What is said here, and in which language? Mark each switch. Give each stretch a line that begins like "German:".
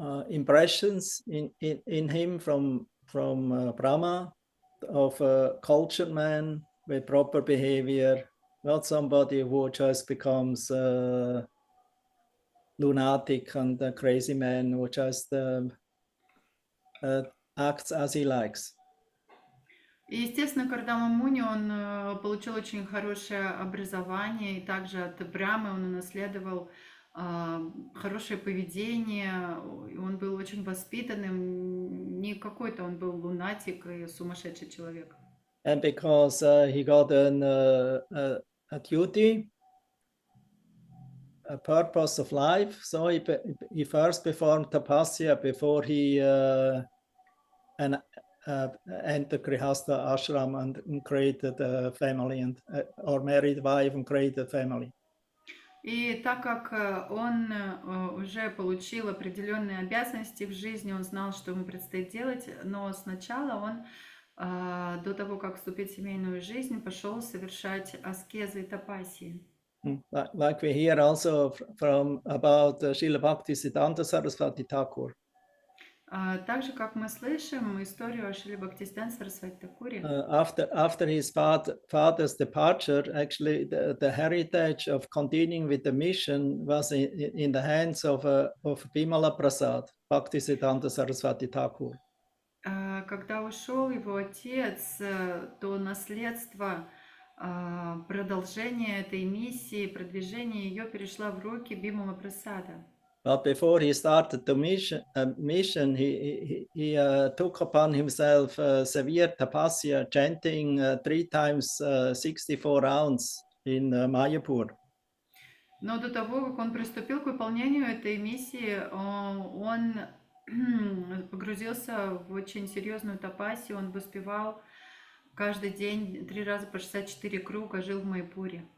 English: impressions in him from Brahma of a cultured man with proper behavior, not somebody who just becomes lunatic and a crazy man who just acts as he likes.
Russian: И, естественно, Кардама Муни, он получил очень хорошее образование, и также от Брамы он унаследовал хорошее поведение, он был очень воспитанным, не какой-то он был лунатик и сумасшедший человек.
English: And because he got a duty, a purpose of life, so he first performed tapasya before he entered Grihastha ashram and created a family or married wife and created a family.
Russian: И так как он уже получил определенные обязанности в жизни, он знал, что ему предстоит делать, но сначала он, до того, как вступить в семейную жизнь, пошел совершать аскезы и тапасии.
English: Like we hear also from about Srila Bhaktisiddhanta Saraswati Thakur.
Russian: Так же, как мы слышим историю о Шриле Бхактисиданте Сарасвати Такуре,
English: after his father's departure, actually the heritage of continuing with the mission was in the hands of Bimala Prasad, Bhaktisiddhanta Saraswati Thakur.
Russian: когда ушел его отец, то наследство продолжения этой миссии, продвижения ее перешла в руки Бимала Прасада.
English: But before he started the mission, he took upon himself severe tapasya, chanting 3 times 64 rounds in Mayapur.
Russian: Но до того, как он приступил к выполнению этой миссии, он погрузился в очень серьезную тапасию, он воспевал каждый день 3 раза по 64 круга, жил в Майпуре.